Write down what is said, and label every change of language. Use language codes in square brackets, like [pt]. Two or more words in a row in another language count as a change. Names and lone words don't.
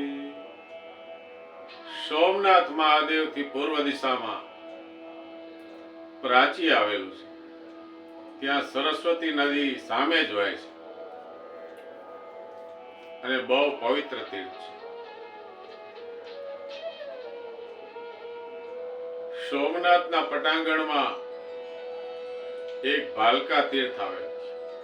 [gu] સોમનાથ મહાદેવ થી પૂર્વ દિશા માં પ્રાચી આવેલું છે। ત્યાં સરસ્વતી નદી સામે જ વહે છે અને બહુ પવિત્ર તીર્થ છે। સોમનાથના પટાંગણમાં એક ભાલકા તીર્થ આવેલું છે।